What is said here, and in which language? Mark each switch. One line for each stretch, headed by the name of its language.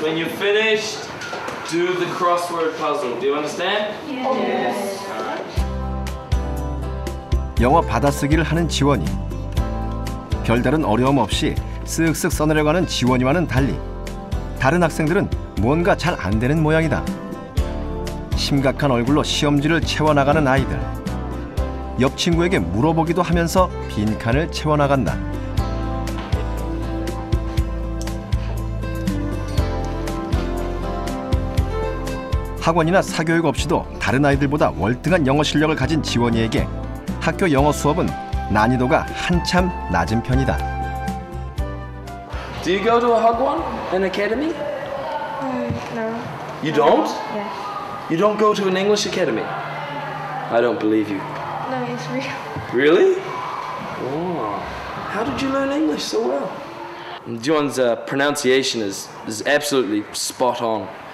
English: When you're finished, do the crossword puzzle. Do you understand? Yes.
Korean: 영어 받아쓰기를 하는 지원이. 별다른 어려움 없이 쓱쓱 써내려가는 지원이와는 달리 다른 학생들은 뭔가 잘 안 되는 모양이다. 심각한 얼굴로 시험지를 채워나가는 아이들. 옆 친구에게 물어보기도 하면서 빈칸을 채워나간다. 학원이나 사교육 없이도 다른 아이들보다 월등한 영어 실력을 가진 지원이에게 학교 영어 수업은 난이도가 한참 낮은 편이다.
English: Do you go to a Hagwon, an academy? No. You don't? Yeah. You don't go to an English academy? I don't believe you. No, it's real. Really? Oh. How did you learn English so well? John's pronunciation is absolutely spot on.